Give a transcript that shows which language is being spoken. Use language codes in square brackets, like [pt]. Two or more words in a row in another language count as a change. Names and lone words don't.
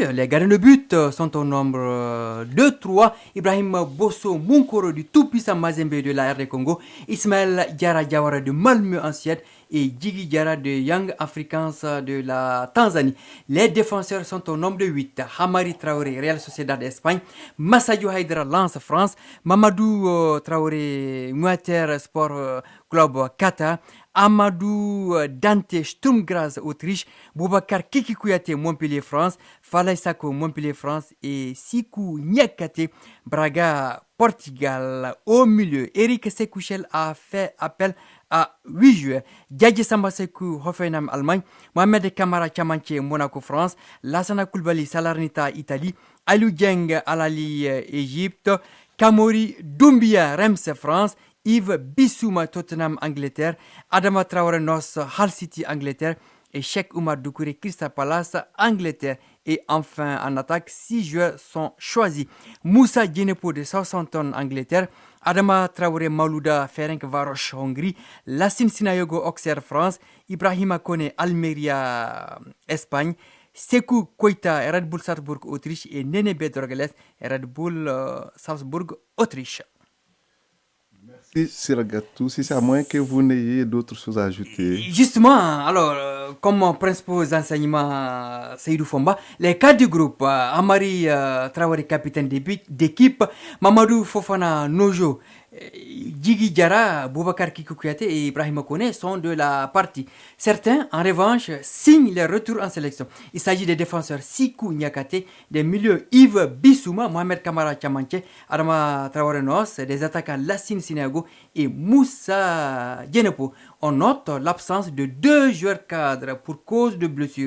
[fr] Les gardiens de but sont au nombre de 3. Ibrahim Bosso Munkoro du tout-puissant Mazembe de la RD Congo. Ismaël Diarra Diawara de Malmö en Suède. Et Djigui Diarra de Young Africans de la Tanzanie. Les défenseurs sont au nombre de 8. Hamari Traoré, Real Sociedad d'Espagne. Massadio Haidara, Lens France. Mamadou Traoré, Muater Sport Club Qatar. Amadou Dante Sturm Graz Autriche. Boubacar Kiki Kouyaté Montpellier France. Falay Sako Montpellier France. Et Sikou Niakate Braga Portugal. Au milieu, Eric Sekouchel a fait appel à 8 joueurs. Diadje Samba Sekou, Hoffenheim, Allemagne. Mohamed Kamara Chamanché, Monaco, France. Lassana Koulibaly, Salernitana, Italie. Aliou Dieng, Al-Ahly, Égypte. Kamori Doumbia, Reims, France. Yves Bissouma, Tottenham, Angleterre. Adama Traoré Nos, Hull City, Angleterre. Et Cheikh Oumar Doucouré, Crystal Palace, Angleterre. Et enfin, en attaque, 6 joueurs sont choisis. Moussa Djenepo de Southampton, Angleterre. Adama Traoré Malouda, Ferencváros, Hongrie. Lassine Sinayogo, Auxerre, France. Ibrahima Kone, Almeria, Espagne. Sekou Koita, Red Bull Salzbourg, Autriche. Et Nene Bedorgeles, Red Bull Salzbourg, Autriche. Merci Siragatou. Si c'est à moins que vous n'ayez d'autres choses à ajouter. Justement, alors, comme principaux enseignements Seydou Fomba, les cadres du groupe, Amari Traoré, capitaine d'équipe, Mamadou Fofana Nojo, Djigui Diarra, Boubacar Kiki Kouyaté et Ibrahima Kone sont de la partie. Certains, en revanche, signent leur retour en sélection. Il s'agit des défenseurs Sikou Niakate, des milieux Yves Bissouma, Mohamed Kamara Chamanché, Adama Traoré Nos, des attaquants Lassine Sinago et Moussa Djenepo. On note l'absence de 2 joueurs cadres pour cause de blessure.